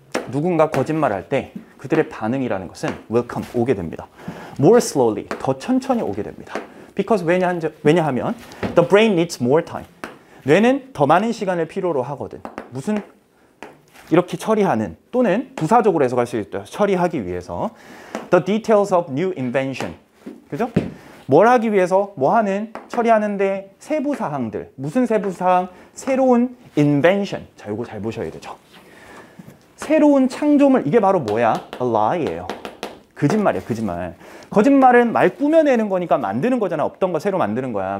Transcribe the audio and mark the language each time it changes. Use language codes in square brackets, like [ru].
[ko] 누군가 거짓말할 때 그들의 반응이라는 것은 [en] will come, [ko] 오게 됩니다. [en] more slowly, [ko] 더 천천히 오게 됩니다. [en] because [ko] 왜냐하면 [en] the brain needs more time. [ko] 뇌는 더 많은 시간을 필요로 하거든. 무슨 이렇게 처리하는 또는 부사적으로 해석할 수 있다. 처리하기 위해서 [en] the details of new invention. [ko] 그죠? 뭘 하기 위해서 뭐 하는 처리하는데 세부 사항들. 무슨 세부 사항? 새로운 invention. 자, 요거 잘 보셔야 되죠. 새로운 창조물. 이게 바로 뭐야? a lie예요. 거짓말이야, 거짓말. 거짓말은 말 꾸며내는 거니까 만드는 거잖아. 없던 거 새로 만드는 거야.